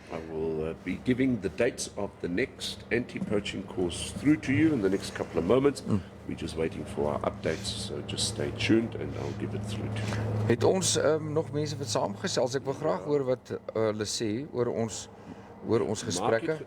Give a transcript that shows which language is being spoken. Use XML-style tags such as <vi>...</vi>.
<en>I will be giving the dates of the next anti-poaching course through to you in the next couple of moments. We're just waiting for our updates, so just stay tuned and I'll give it through to you.</en> <af>Het ons nog mense wat saamgesels? Ek wil graag hoor wat hulle sê oor ons gesprekke.</af>